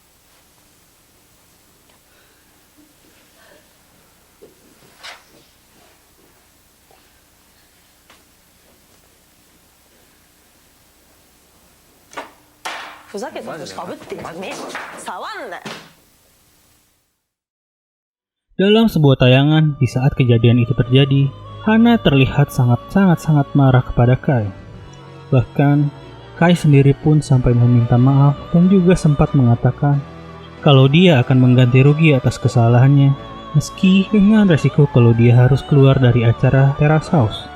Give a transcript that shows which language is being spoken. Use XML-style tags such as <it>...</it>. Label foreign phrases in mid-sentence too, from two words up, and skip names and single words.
<ja>ふざけた帽子かぶってんじゃねえ。触んなよ。</ja> <id>Dalam sebuah tayangan, di saat kejadian itu terjadi, Hana terlihat sangat marah kepada Kai. Bahkan, Kai sendiri pun sampai meminta maaf dan juga sempat mengatakan kalau dia akan mengganti rugi atas kesalahannya, meski dengan resiko kalau dia harus keluar dari acara Terrace House.</id>